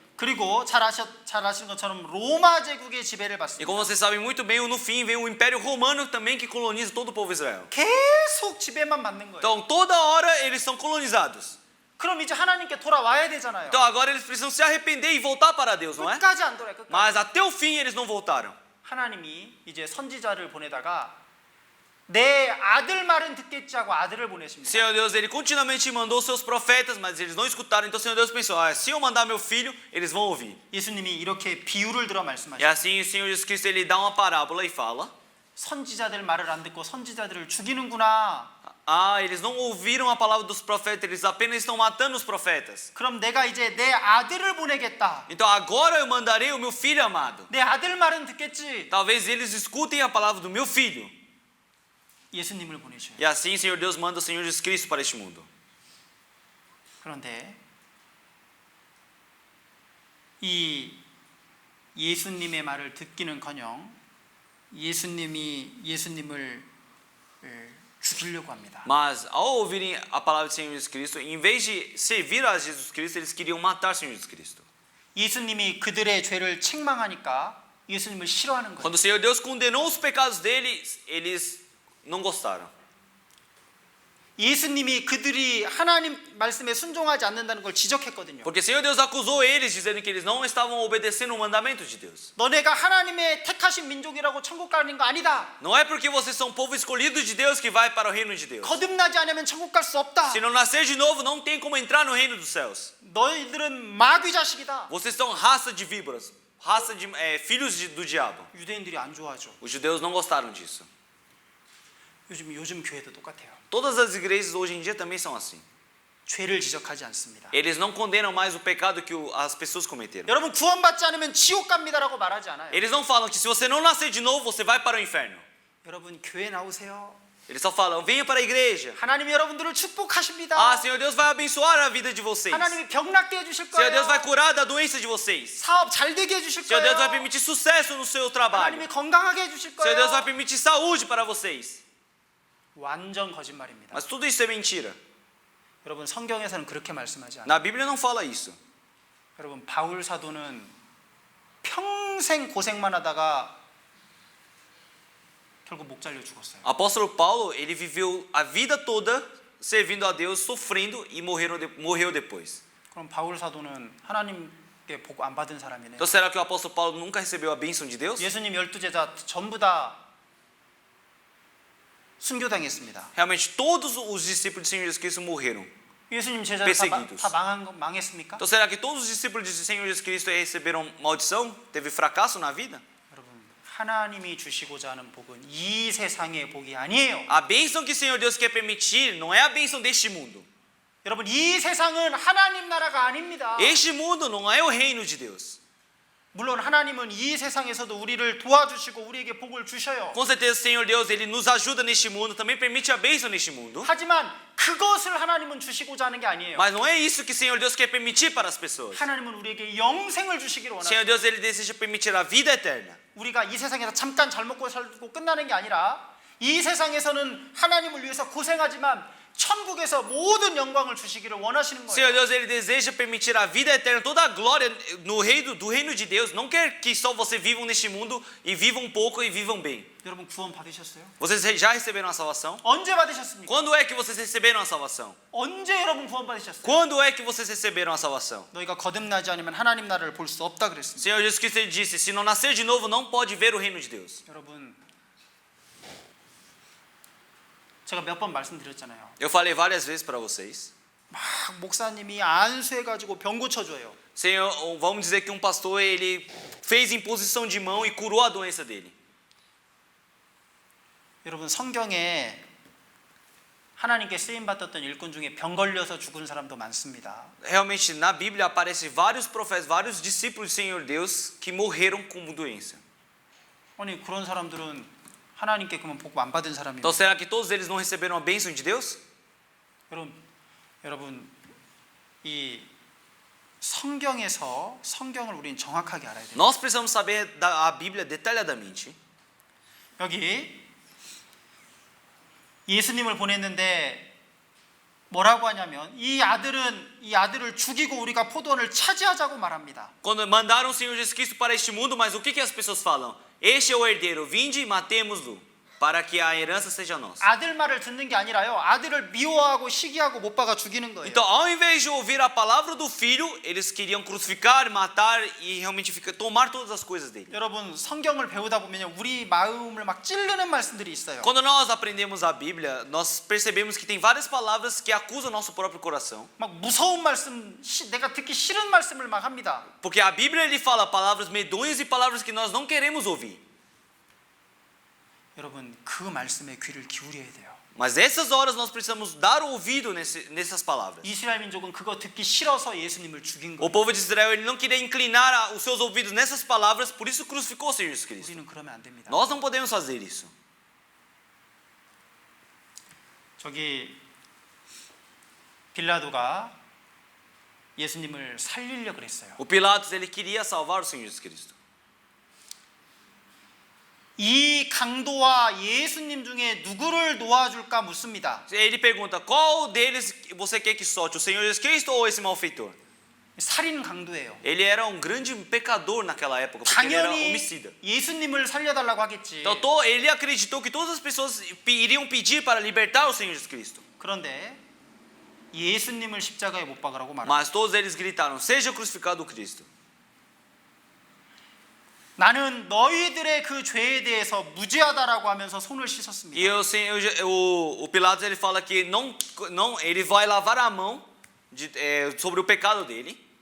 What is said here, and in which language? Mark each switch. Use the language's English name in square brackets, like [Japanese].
[Korean] 그리고 잘 아시는 것처럼 로마 제국의 지배를 [Portuguese] E [Korean] 받습니다. [Portuguese] como vocês sabem muito bem, no fim vem o Império Romano também que coloniza todo o povo Israel. [Korean] 계속 지배만 받는 거예요. [Portuguese] Então toda hora eles são colonizados. [Korean] 그럼 이제 하나님께 돌아와야 되잖아요. [Portuguese] Então agora eles precisam se arrepender e voltar para Deus, não é? [Korean] 끝까지 안 돌아요. 끝까지. [Portuguese] Mas até o fim eles não voltaram. [Korean] 하나님이 이제 선지자를 보내다가 내 아들 말은 듣겠지 하고 아들을 보내십니다. [Portuguese] Senhor Deus, ele continuamente mandou seus profetas, mas eles não escutaram. Então o Senhor Deus pensou, se eu mandar meu filho, eles vão ouvir. [Korean] 예수님이 이렇게 비유를 들어 [Portuguese] E [Korean] 말씀하십니다. [Portuguese] assim o Senhor Jesus Cristo ele dá uma parábola e fala: [Korean] 선지자들 말을 안 듣고 선지자들을 죽이는구나. [Portuguese] eles não ouviram a palavra dos profetas, eles apenas estão matando os profetas. [Korean] 그럼 내가 이제 내 아들을 보내겠다. [Portuguese] Então agora eu mandarei o meu filho amado. [Korean] 내 아들 말은 듣겠지. [Portuguese] Talvez eles escutem a palavra do meu filho. [Korean] 예수님을 보내셔요. [Portuguese] E assim o Senhor Deus manda o Senhor Jesus Cristo para este mundo. [Korean] 그런데 이 예수님의 말을 듣기는커녕 예수님을 죽이려고 합니다. [Portuguese] Mas ao ouvirem a palavra do Senhor Jesus Cristo, em vez de servir a Jesus Cristo, eles queriam matar o Senhor Jesus Cristo. [Korean] 예수님이 그들의 죄를 책망하니까 예수님을 싫어하는 거예요. [Portuguese] Quando o Senhor Deus condenou os pecados deles, eles não gostaram. [Korean] 예수님이 그들이 하나님 말씀에 순종하지 않는다는 걸 지적했거든요. [Portuguese] Porque o Senhor Deus acusou eles, dizendo que eles não estavam obedecendo o mandamento de Deus. [Korean] 너네가 하나님의 택하신 민족이라고 천국 가는 거 아니다. [Portuguese] Não é porque vocês são povo escolhido de Deus que vai para o reino de Deus. [Korean] 거듭나지 않으면 천국 갈 수 없다. [Portuguese] Se não nascer de novo, não tem como entrar no reino dos céus. [Korean] 너희들은 마귀 자식이다. [Portuguese] Vocês são raça de víboras, raça de filhos do diabo. [Korean] 유대인들이 안 좋아하죠. [Portuguese] Os judeus não gostaram disso. [Korean] 요즘 교회도 똑같아요. [Portuguese] Todas as igrejas hoje em dia também são assim. [Korean] 죄를 지적하지 않습니다. [Portuguese] Eles não condenam mais o pecado que as pessoas cometeram. [Korean] 여러분 구원받지 않으면 지옥 갑니다라고 말하지 않아요. [Portuguese] Eles não falam que se você não nascer de novo, você vai para o inferno. [Korean] 여러분 교회 나오세요. [Portuguese] Eles só falam, venha para a igreja. [Korean] 하나님이 여러분들을 축복하십니다. [Portuguese] Senhor Deus vai abençoar a vida de vocês. [Korean] 하나님이 병 낫게 해주실 [Portuguese] Senhor Deus [Korean] 거예요. [Portuguese] vai curar da doença de vocês. [Korean] 사업 잘 되게 해주실 [Portuguese] Senhor Deus vai [Korean] 거예요. [Portuguese] permitir sucesso no seu trabalho. [Korean] 하나님이 건강하게 해주실 [Portuguese] Senhor Deus vai [Korean] 거예요. [Portuguese] permitir saúde para vocês. [Korean] 완전 거짓말입니다. [Portuguese] Mas tudo isso é mentira. [Korean] 여러분 성경에서는 그렇게 말씀하지 않아요. [Portuguese] Na Bíblia não fala isso. [Korean] 여러분 바울 사도는 평생 고생만 하다가 결국 목 잘려 죽었어요. [Portuguese] Apóstolo Paulo, ele viveu a vida toda servindo a Deus, sofrendo e morreu depois. [Korean] 그럼 바울 사도는 하나님께 복 안 받은 사람이네요. [Portuguese] Então será que o apóstolo Paulo nunca recebeu a bênção de Deus? [Korean] 예수님 12제자 전부 다 순교당했습니다. [Portuguese] Realmente todos os discípulos do Senhor Jesus Cristo morreram. [Korean] 예수님 제자들 [Portuguese] Perseguidos. [Korean] 다 망했습니까? [Portuguese] Então será que todos os discípulos do Senhor Jesus Cristo receberam maldição? Teve fracasso na vida? [Korean] 여러분 하나님이 주시고자 하는 복은 이 세상의 복이 아니에요. [Portuguese] A bênção que o Senhor Deus quer permitir não é a bênção deste mundo. [Korean] 여러분 이 세상은 하나님 나라가 아닙니다. [Portuguese] Este mundo não é o reino de Deus. [Korean] 물론 하나님은 이 세상에서도 우리를 도와주시고 우리에게 복을 주셔요. [Portuguese] Com certeza o Senhor Deus ele nos ajuda neste mundo, também permite a bênção neste mundo. [Korean] 하지만 그것을 하나님은 주시고자 하는 게 아니에요. [Portuguese] Mas não é isso que o Senhor Deus quer permitir para as pessoas. [Korean] 하나님은 우리에게 영생을 주시기를 [Portuguese] O Senhor [Korean] 원하세요. [Portuguese] Deus ele deseja permitir a vida eterna. [Korean] 우리가 이 세상에서 잠깐 잘 먹고 살고 끝나는 게 아니라 이 세상에서는 하나님을 위해서 고생하지만 천국에서 모든 영광을 주시기를 원하시는 거예요. [Portuguese] Senhor Deus, Ele deseja permitir a vida eterna, toda a glória no reino de Deus. Não quer que só você vivam neste mundo e vivam um pouco e vivam bem. [Korean] 여러분 구원 받으셨어요? [Portuguese] Vocês já receberam a salvação? [Korean] 언제 받으셨습니까? [Portuguese] Quando é que vocês receberam a salvação? [Korean] 언제 여러분 구원 받으셨어요? [Portuguese] Quando é que vocês receberam a salvação? [Korean] 너희가 거듭나지 않으면 하나님 나라를 볼 수 없다 그랬습니다. [Portuguese] Senhor Jesus Cristo ele disse: se não nascer de novo, não pode ver o reino de Deus. [Korean] 여러분 제가 몇 번 말씀드렸잖아요. [Portuguese] Eu falei várias vezes para vocês. [Korean] 막 목사님이 안수해가지고 병 고쳐줘요. [Portuguese] Senhor, vamos dizer que um pastor ele fez imposição de mão e curou a doença dele. [Korean] 여러분 성경에 하나님께 쓰임 받았던 일꾼 중에 병 걸려서 죽은 사람도 많습니다. [Portuguese] Realmente na Bíblia aparecem vários profetas, vários discípulos do Senhor Deus que morreram com doença. [Korean] 아니 그런 사람들은 하나님께 그러면 복 안 받은 사람이에요. [Portuguese] Então será que todos eles não receberam a bênção de Deus? [Korean] 여러분 이 성경에서 성경을 우리는 정확하게 알아야 돼요. [Portuguese] Nós precisamos saber a Bíblia detalhadamente. [Korean] 여기 예수님을 보냈는데 뭐라고 하냐면 이 아들을 죽이고 우리가 포도원을 차지하자고 말합니다. [Portuguese] Quando mandaram o Senhor Jesus Cristo para este mundo, mas o que as pessoas falam? Este é o herdeiro, vinde e matemos-lo, para que a herança seja nossa. [Korean] 아들 말을 듣는 게 아니라요. 아들을 미워하고 시기하고 못 박아 죽이는 거예요. [Portuguese] Então, ao invés de ouvir a palavra do filho, eles queriam crucificar, matar e realmente tomar todas as coisas dele. [Korean] 여러분 성경을 배우다 보면 우리 마음을 막 찌르는 말씀들이 있어요. [Portuguese] Quando nós aprendemos a Bíblia, nós percebemos que tem várias palavras que acusam nosso próprio coração. [Korean] 막 무서운 말씀, 내가 듣기 싫은 말씀을 막 합니다. [Portuguese] Porque a Bíblia ele fala palavras medonhas e palavras que nós não queremos ouvir. [Korean] 여러분 그 말씀에 귀를 기울여야 돼요. [Portuguese] Mas nessas horas nós precisamos dar ouvido nessas palavras. [Korean] 이스라엘 민족은 그거 듣기 싫어서 예수님을 죽인 [Portuguese] O [Korean] 거예요. [Portuguese] povo de Israel ele não queria inclinar os seus ouvidos nessas palavras, por isso crucificou o Senhor Jesus Cristo. [Korean] 우리는 그러면 안 됩니다. [Portuguese] Nós não podemos fazer isso. [Korean] 저기 빌라도가 예수님을 살리려고 그랬어요. [Portuguese] O Pilatos ele queria salvar o Senhor Jesus Cristo. [Korean] 이 강도와 예수님 중에 누구를 놓아줄까 묻습니다. [Portuguese] Ele pergunta: qual deles você quer que solte, o Senhor Jesus Cristo ou esse malfeitor? [Korean] 살인 강도예요. [Portuguese] Ele era um grande pecador naquela época, porque ele era [Korean] 당연히 [Portuguese] homicida. [Korean] 예수님을 살려달라고 하겠지. [Portuguese] Então ele acreditou que todas as pessoas iriam pedir para libertar o Senhor Jesus Cristo. [Korean] 그런데 예수님을 십자가에 못 박으라고 말합니다. [Portuguese] Mas todos eles gritaram: seja crucificado o Cristo. [Korean] 나는 너희들의 그 죄에 대해서 무죄하다라고 하면서 손을 씻었습니다. [Portuguese] E o Pilatos ele fala que não, ele vai lavar a mão sobre o pecado dele.